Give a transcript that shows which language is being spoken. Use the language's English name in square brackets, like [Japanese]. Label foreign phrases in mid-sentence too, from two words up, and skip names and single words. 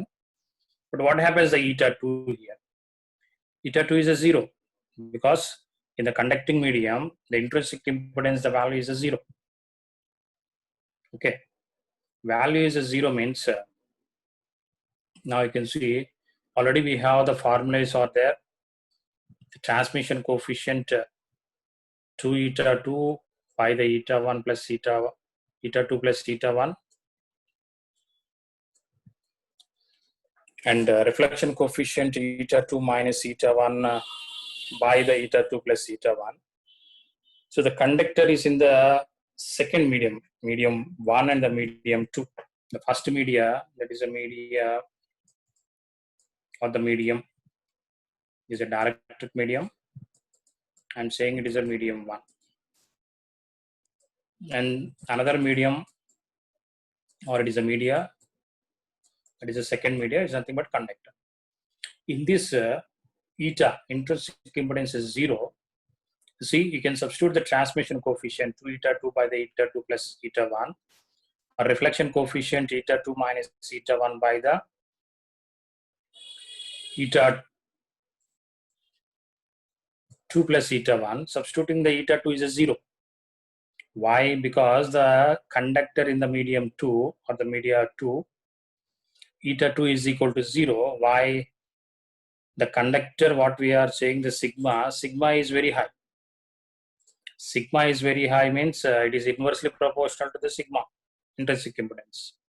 [English] But what happens the eta 2 here? Eta 2 is a 0 because in the conducting medium, the intrinsic impedance, the value is a 0. Okay. Value is a 0 means now you can see already we have the formulas are there. The transmission coefficient 2 eta 2 by the eta 1 plus eta 2 plus eta 1, and reflection coefficient eta 2 minus eta 1 by the eta 2 plus eta 1. So the conductor is in the second medium 1 and the medium 2. The first media, that is a media or the medium, is a dielectric medium. I'm saying it is a medium 1. And another medium, or it is a media, that is a second media, is nothing but conductor. In this eta, intrinsic impedance is 0, see, you can substitute the transmission coefficient 2 eta 2 by the eta 2 plus eta 1, a reflection coefficient eta 2 minus eta 1 by the eta 2 plus eta 1. Substituting the eta 2 is a 0. Why? Because the conductor in the medium 2 or the media 2, eta 2 is equal to 0. Why? The conductor, what we are saying, the sigma is very high. Sigma is very high means it is inversely proportional to the sigma, intrinsic impedance.